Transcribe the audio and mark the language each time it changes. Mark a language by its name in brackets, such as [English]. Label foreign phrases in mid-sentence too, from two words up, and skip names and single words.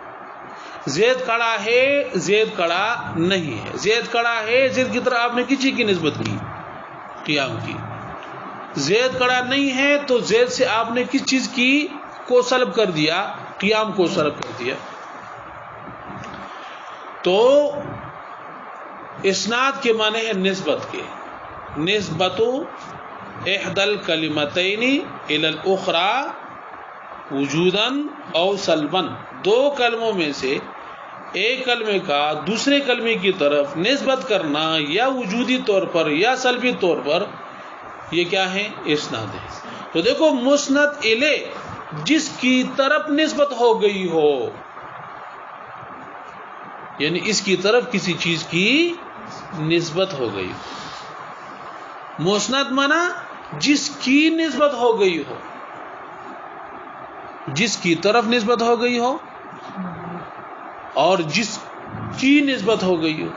[Urdu] زید کڑا ہے، زید کڑا نہیں ہے، زید کڑا ہے، زید کی طرف آپ نے کس چیز کی نسبت کی؟ قیام کی۔ زید کڑا نہیں ہے تو زید سے آپ نے کس چیز کی کو سلب کر دیا؟ قیام کو سلب کر دیا۔ تو اسناد کے معنی ہے نسبت کے، [Arabic] نسبت احدى الکلمتین الی الاخری وجوداً او سلباً، [Urdu] دو کلموں میں سے ایک کلمے کا دوسرے کلمے کی طرف نسبت کرنا یا وجودی طور پر یا سلبی طور پر، یہ کیا ہے؟ اسناد ہے۔ تو دیکھو مسند الیہ جس کی طرف نسبت ہو گئی ہو، یعنی اس کی طرف کسی چیز کی نسبت ہو گئی ہو، مسند مانا جس کی نسبت ہو گئی ہو، جس کی طرف نسبت ہو گئی ہو اور جس کی نسبت ہو گئی ہو۔